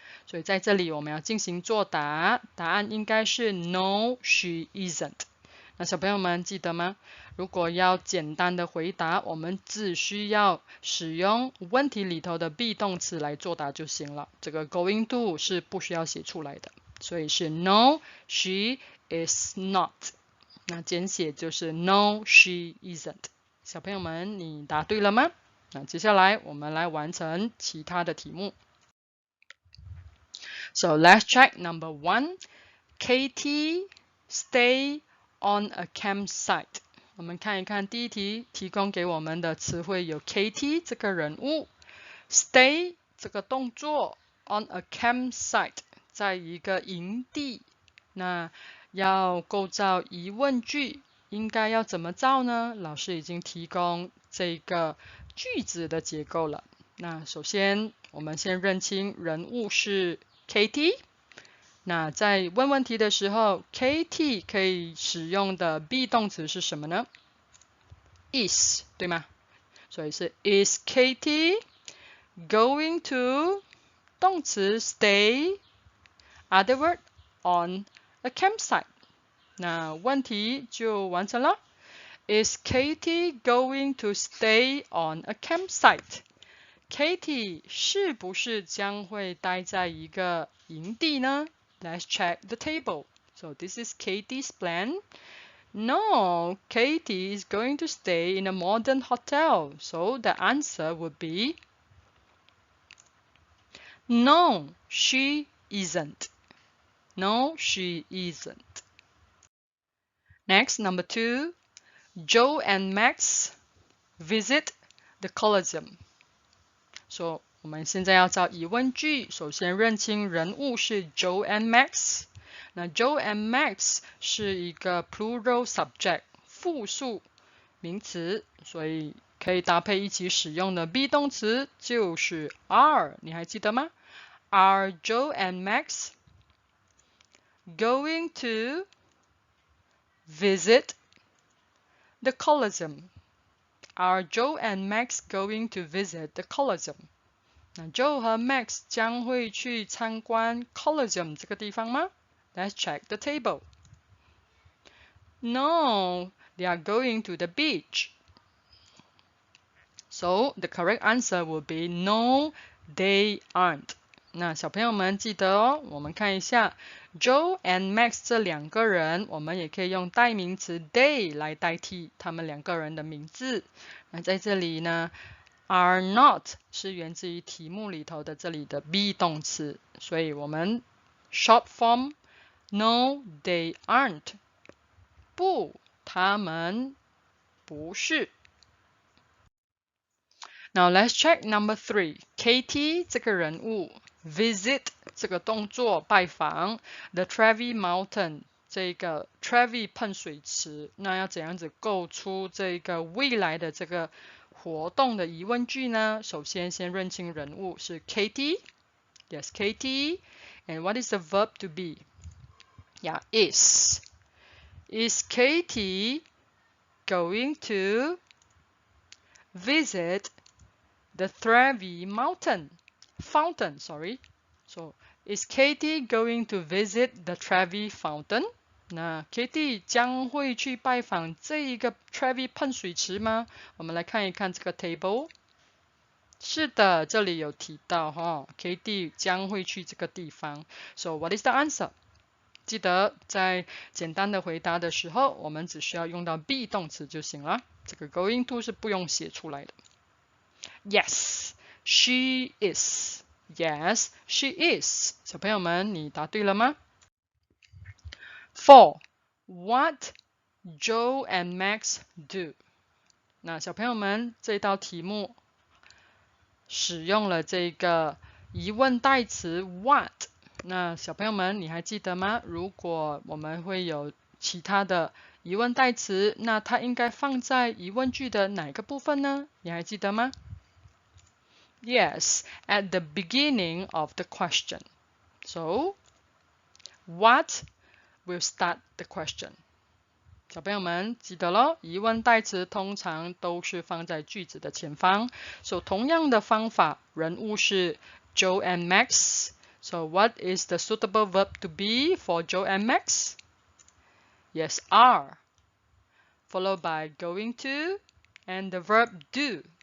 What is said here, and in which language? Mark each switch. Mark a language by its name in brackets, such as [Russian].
[Chinese] 所以在这里我们要进行作答，答案应该是 [English] No, she isn't。 [Chinese] 那小朋友们记得吗？如果要简单的回答，我们只需要使用问题里头的 be 动词来作答就行了。这个 going to 是不需要写出来的，所以是 [English] No, she is not。 [Chinese] 那简写就是 [English] No, she isn't。 [Chinese] 小朋友们，你答对了吗？那接下来我们来完成其他的题目。 [English] So let's check number 1. Katie stay on a campsite. [Chinese] 我们看一看第一题提供给我们的词汇有 Katie 这个人物， stay 这个动作， on a campsite 在一个营地。那要构造疑问句，应该要怎么造呢？老师已经提供这个句子的结构了。那首先我们先认清人物是 Katie。那在问问题的时候 Katie 可以使用的 be 动词是什么呢？ is 对吗？所以是 [English] Is Katie going to 动词 stay other word on a campsite。 [Chinese] 那问题就完成了。 [English] Is Katie going to stay on a campsite？ [Chinese] Katie 是不是将会待在一个营地呢？ [English] Let's check the table. So this is Katie's plan. No, Katie is going to stay in a modern hotel. So the answer would be no, she isn't. No, she isn't. Next, number 2. Joe and Max visit the Colosseum. [Chinese] So我们现在要造疑问句，首先认清人物是 Joe and Max。那 Joe and Max 是一个 [English] plural subject [Chinese] 复数名词，所以可以搭配一起使用的 be 动词就是 are。你还记得吗？ [English] Are Joe and Max going to visit the Colosseum? Are Joe and Max going to visit the Colosseum? [Chinese] 那 Joe 和 Max 将会去参观 Colosseum 这个地方吗？ [English] Let's check the table. No, they are going to the beach. So the correct answer will be no, they aren't. [Chinese] 那小朋友们记得哦，我们看一下 Joe and Max 这两个人，我们也可以用代名词 they 来代替他们两个人的名字。那在这里呢 ，are not 是源自于题目里头的这里的 be 动词，所以我们 [English] short form no they aren't [Chinese] 不，他们不是。 [English] Now let's check number 3. [Chinese] Katie 这个人物 visit 这个动作拜访 the Trevi Mountain 这个 Trevi 喷水池，那要怎样子构出这个未来的这个活动的疑问句呢？首先先认清人物是 Katie. [English] Yes, Katie. And what is the verb to be? Yeah, is. Is Katie going to visit the Trevi fountain, sorry. So, is Katie going to visit the Trevi fountain? [Chinese] 那 Katie 将会去拜访这一个 Trevi 喷水池吗？我们来看一看这个 table。是的，这里有提到哈 ，Katie 将会去这个地方。 [English] So, what is the answer? [Chinese] 记得在简单的回答的时候，我们只需要用到 be 动词就行了。这个 going to 是不用写出来的。 [English] Yes, she is. Yes, she is. [Chinese] 小朋友们，你答对了吗？4. [English] What Joe and Max do? [Chinese] 那小朋友们，这道题目使用了这个疑问代词 what。那小朋友们，你还记得吗？如果我们会有其他的疑问代词，那它应该放在疑问句的哪个部分呢？你还记得吗？ [English] Yes, at the beginning of the question. So, what will start the question? [Chinese] 小朋友们记得咯，疑问代词通常都是放在句子的前方。 So, 同样的方法，人物是 Joe and Max. [English] So, what is the suitable verb to be for Joe and Max? Yes, are, followed by going to and the verb do.